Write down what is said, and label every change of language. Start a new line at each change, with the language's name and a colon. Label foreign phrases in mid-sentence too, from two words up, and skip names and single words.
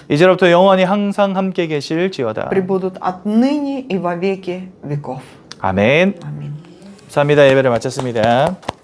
Korean: 이제부터 영원히 항상 함께 계실지어다.
Russian: пребудут отныне и во веки веков.
Korean: 아멘.
Russian: Аминь.
Korean: 감사합니다. 예배를 마쳤습니다.